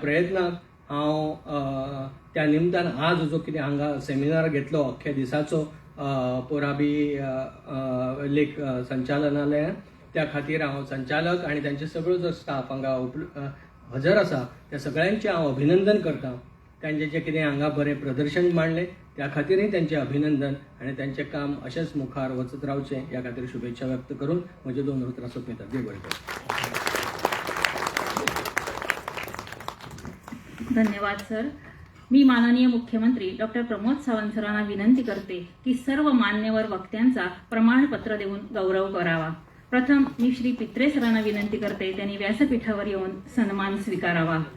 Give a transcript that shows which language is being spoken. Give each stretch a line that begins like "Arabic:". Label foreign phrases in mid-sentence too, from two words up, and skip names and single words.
Konkani: प्रयत्नाक हांव त्या निमतान आज जो कितें हांगा सेमिनार घेतलो अख्ख्या दिसाचो पुराबी लेख संचालनालयान त्या खातीर हांव संचालक आनी तांचे सगळो जो स्टाफ हांगा हजर आसा त्या सगळ्यांचें हांव अभिनंदन करतां तांचें जें कितें हांगा बरें प्रदर्शन मांडलें त्या खातीरय तांचें अभिनंदन आनी तांचें काम अशेंच मुखार वचत रावचें ह्या खातीर शुभेच्छा व्यक्त करून म्हज्यो 2 उतरां सोंपयता देव बरें करूं.
Marathi: धन्यवाद सर. मी माननीय मुख्यमंत्री डॉक्टर प्रमोद सावंत सरांना विनंती करते की सर्व मान्यवर वक्त्यांचा प्रमाणपत्र देऊन गौरव करावा. प्रथम मी श्री पित्रे सरांना विनंती करते त्यांनी व्यासपीठावर येऊन सन्मान स्वीकारावा.